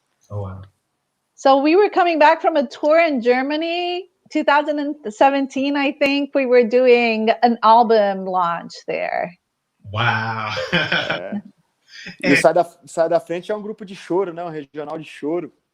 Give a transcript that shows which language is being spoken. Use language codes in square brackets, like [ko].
[en] Oh, wow. So we were coming back from a tour in Germany, 2017, I think. We were doing an album launch there. Wow. [pt] E o Sai da Frente é um grupo de choro, né? Um regional de choro.